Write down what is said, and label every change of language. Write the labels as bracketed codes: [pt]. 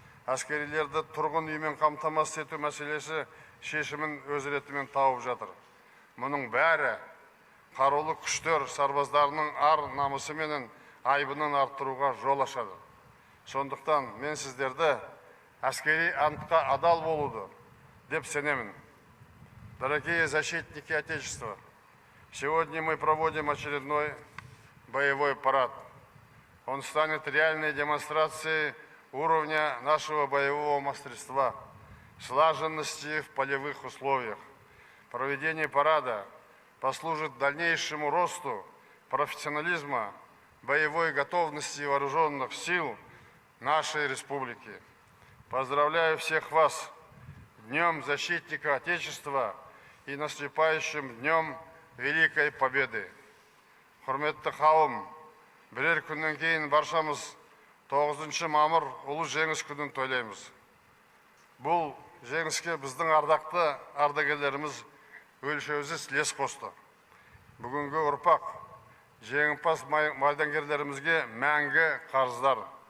[kk] Әскерилерді тұрғын үймен қамтамасыз ету мәселесі шешімін өз ретімен тауып жатыр. Мұның бәрі қарулы күштер сарбаздарының ар намысы менен айбынын арттыруға жол ашады. Сондықтан мен сіздерді әскери антқа адал болуды деп сенемін. [ru] Дорогие защитники Отечества, сегодня мы проводим очередной боевой парад. Он станет реальной демонстрацией уровня нашего боевого мастерства, слаженности в полевых условиях. Проведение парада послужит дальнейшему росту профессионализма, боевой готовности вооруженных сил нашей республики. Поздравляю всех вас с Днем Защитника Отечества и наступающим Днем Великой Победы. [kk] Құрметті қауым, бірер күннен кейін баршамыз 9 мамыр ұлы жеңіс күнін тойлаймыз. Бұл жеңіске біздің ардақты ардагерлеріміз өлшеусіз үлес қосты. Бүгінгі ұрпақ жеңімпаз майдангерлерімізге мәңгі қарыздар.